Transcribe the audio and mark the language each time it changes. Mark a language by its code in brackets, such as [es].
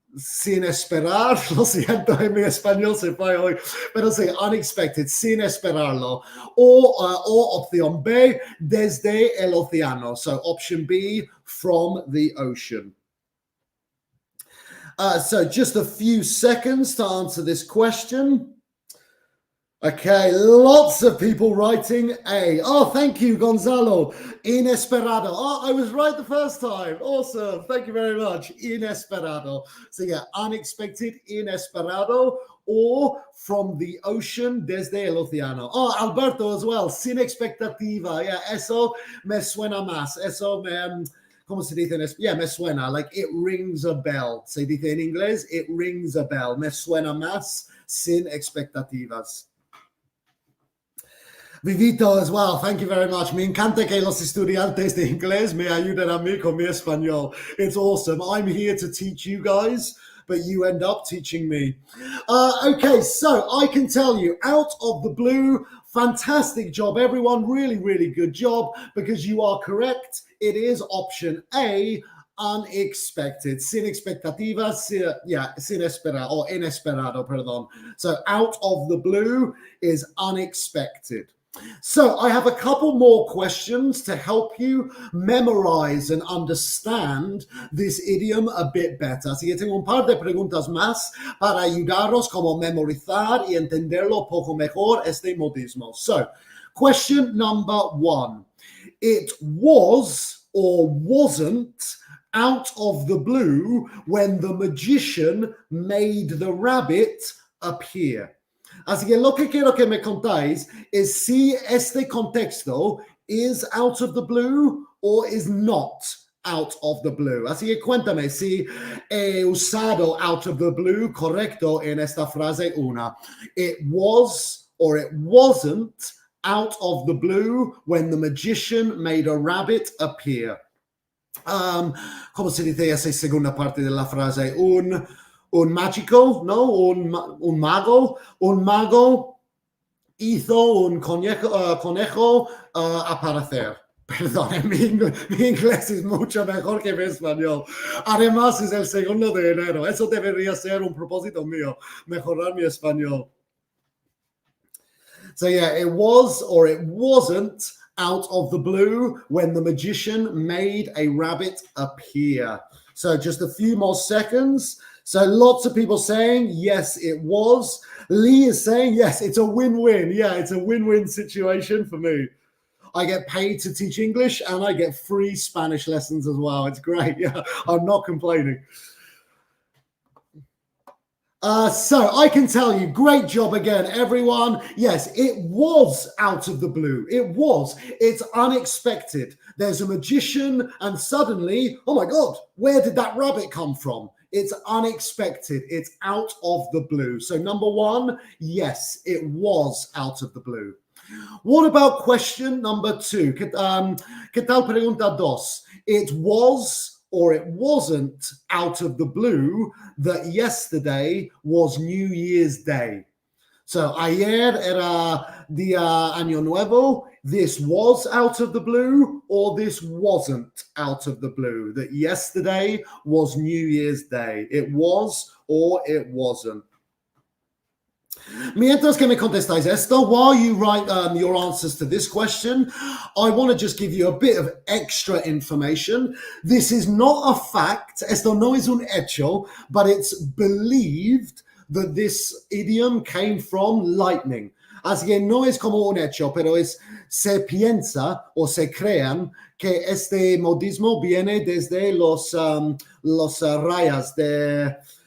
[es] sin esperar, lo siento, en mi español se fue hoy, pero sí, unexpected, sin esperarlo. Or opción B, desde el océano. [en] So option B, from the ocean. So just a few seconds to answer this question. Okay, lots of people writing A. Oh, thank you, Gonzalo. Inesperado. Oh, I was right the first time. Awesome. Thank you very much. Inesperado. So yeah, unexpected, inesperado, or from the ocean, [es] desde el océano. [en] Oh, Alberto as well. [es] Sin expectativa. Yeah, eso me suena más. Eso me... ¿Cómo se dice en español? Yeah, me suena. [en] Like, it rings a bell. [es] Se dice en inglés, [en] it rings a bell. [es] Me suena más sin expectativas. Vivito [en] as well, thank you very much. [es] Me encanta que los estudiantes de inglés me ayuden a mí con mi español. [en] It's awesome. I'm here to teach you guys, but you end up teaching me. Okay, so I can tell you, out of the blue, fantastic job, everyone. Really, really good job, because you are correct. It is option A, unexpected. [es] Sin expectativas, sin esperar, or inesperado, perdón. [en] So out of the blue is unexpected. So I have a couple more questions to help you memorize and understand this idiom a bit better. [es] Así que tengo un par de preguntas más para ayudaros como memorizar y entenderlo un poco mejor este modismo. [en] So, question number 1. It was or wasn't out of the blue when the magician made the rabbit appear. [es] Así que lo que quiero que me contáis es si este contexto [en] is out of the blue [es] or is not out of the blue. Así que cuéntame si he usado out of the blue correcto en esta frase 1. [en] It was or it wasn't out of the blue when the magician made a rabbit appear. [es] ¿Cómo se dice esa segunda parte de la frase? Un mágico, ¿no? Un mago hizo un conejo aparecer. Perdón, mi inglés es mucho mejor que mi español. Además, es el 2 de enero. Eso debería ser un propósito mío, mejorar mi español. [en] So yeah, it was or it wasn't out of the blue when the magician made a rabbit appear. So just a few more seconds. So lots of people saying, yes, it was. Lee is saying, yes, it's a win-win. Yeah, it's a win-win situation for me. I get paid to teach English and I get free Spanish lessons as well. It's great. Yeah, I'm not complaining. So I can tell you, great job again, everyone. Yes, it was out of the blue. It was. It's unexpected. There's a magician and suddenly, oh my God, where did that rabbit come from? It's unexpected. It's out of the blue. So number 1, yes, it was out of the blue. What about question number 2? [es] ¿Qué tal pregunta 2? [en] It was or it wasn't out of the blue that yesterday was New Year's Day. [es] So ayer era día Año Nuevo. [en] This was out of the blue or this wasn't out of the blue. That yesterday was New Year's Day. It was or it wasn't. [es] Mientras que me contestáis esto, [en] while you write your answers to this question, I want to just give you a bit of extra information. This is not a fact, [es] esto no es un hecho, [en] but it's believed that this idiom came from lightning. [es] Así que no es como un hecho, pero se piensa o se crean que este modismo viene desde los rayas de...